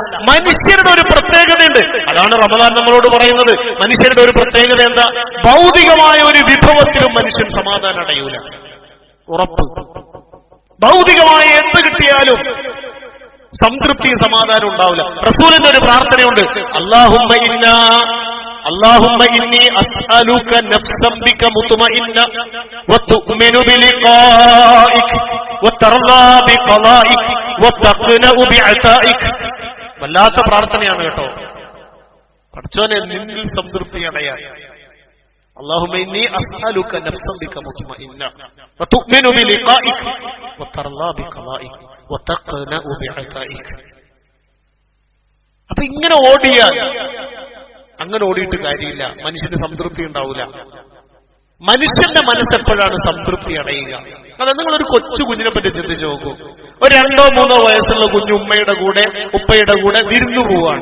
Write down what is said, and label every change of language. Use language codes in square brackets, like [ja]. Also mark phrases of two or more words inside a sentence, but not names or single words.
[ml] മനുഷ്യരുടെ ഒരു പ്രത്യേകതയുണ്ട്. അതാണ് റമദാൻ നമ്മളോട് പറയുന്നത്. മനുഷ്യരുടെ ഒരു പ്രത്യേകത എന്താ? ഭൗതികമായ ഒരു വിഭവത്തിലും മനുഷ്യൻ സമാധാനം അടയൂല. ഉറപ്പ്. ഭൗതികമായ എന്ത് കിട്ടിയാലും സംതൃപ്തി, സമാധാനം ഉണ്ടാവില്ല. റസൂലിന്റെ ഒരു പ്രാർത്ഥനയുണ്ട്, [ar] اللهم إني أسألك نفسا بك مطمئنة وتؤمن بلقائك وترضى بقضائك وتقنع بعطائك. [ml] വല്ലാത്ത പ്രാർത്ഥനയാണ് കേട്ടോ. പടച്ചോനെ, നിന്നിൽ സംതൃപ്തി അടയാൻ. [ar] اللهم إني أسألك نفسا بك مطمئنة وتؤمن بلقائك وترضى بقضائك وتقنع بعطائك. [ml] അപ്പൊ ഇങ്ങനെ ഓടിയാൽ, അങ്ങനെ ഓടിയിട്ട് കാര്യമില്ല, മനുഷ്യന് സംതൃപ്തി ഉണ്ടാവില്ല. മനുഷ്യന്റെ മനസ്സെപ്പോഴാണ് സംതൃപ്തി അടയുക? അതെ, നിങ്ങളൊരു കൊച്ചു കുഞ്ഞിനെ പറ്റി ചിന്തിച്ചു നോക്കൂ. ഒരു 2-3 വയസ്സുള്ള കുഞ്ഞ് ഉമ്മയുടെ കൂടെ, ഉപ്പയുടെ കൂടെ വിരുന്നു പോവാണ്.